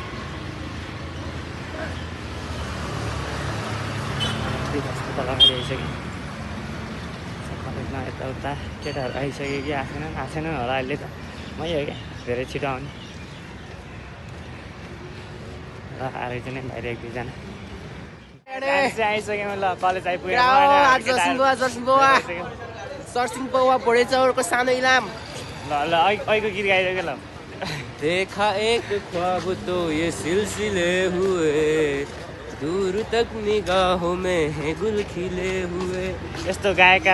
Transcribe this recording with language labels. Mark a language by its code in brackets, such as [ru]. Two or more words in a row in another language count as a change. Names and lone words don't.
[ne] अस्पताल अगाडि आइसकेँ कलेजमा यताउता केटाहरू आइसक्यो कि आएन होला अहिले त मै हो क्या धेरै छिटो आउने र आएर चाहिँ बाहिर 1-2 जना आइसक्यौँ ल कलेज आइपुगेँ सर्सिङ पौवा बड़े चौरको सानो इलाम ल ल अहिलेको गीत गाइरहेको ल [hi] देखा एक ख्वाब तो ये सिलसिले हुए दूर तक निगाहों में गुल खिले हुए [ne] यस्तो गायककार